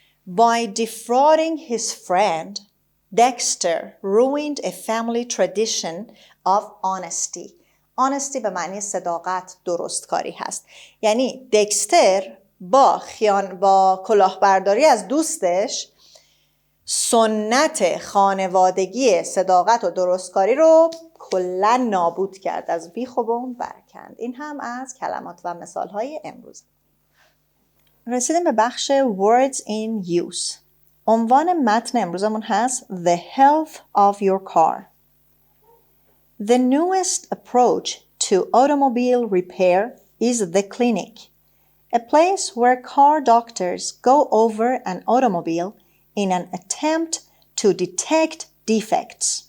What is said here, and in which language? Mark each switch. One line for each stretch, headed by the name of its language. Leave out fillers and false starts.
English: By defrauding his friend, Dexter ruined a family tradition of honesty.
Persian: Honesty به معنی صداقت، درستکاری هست. یعنی دکستر با کلاهبرداری از دوستش سنت خانوادگی صداقت و درستکاری رو کلا نابود کرد، از بیخ و بن برکند. این هم از کلمات و مثالهای امروز. رسیدیم به بخش
English: words in use.
Persian: عنوان متن امروزمون هست
English: The health of your car. The newest approach to automobile repair is the clinic, a place where car doctors go over an automobile in an attempt to detect defects.